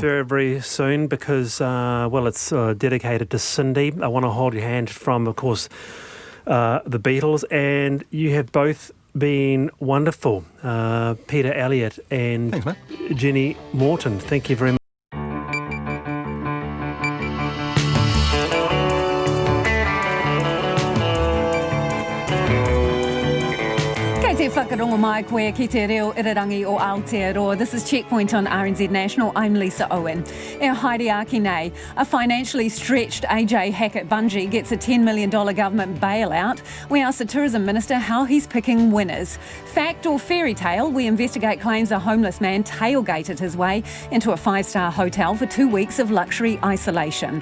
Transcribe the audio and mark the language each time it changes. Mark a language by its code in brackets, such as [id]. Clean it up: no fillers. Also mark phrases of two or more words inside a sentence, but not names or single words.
[en] Very, very soon because, it's dedicated to Cindy. I Want to Hold Your Hand from, of course, the Beatles, and you have both been wonderful. Peter Elliott and Thanks, mate. Jenny Morton. Thank you very much. [mi] Te whakarongo mai koe ki te reo irarangi o Aotearoa. [en] This is Checkpoint on RNZ National. I'm Lisa Owen. [mi] E haere nei, [en] a financially stretched AJ Hackett Bungie gets a $10 million government bailout. We asked the Tourism Minister how he's picking winners. Fact or fairy tale, we investigate claims a homeless man tailgated his way into a 5-star hotel for 2 weeks of luxury isolation.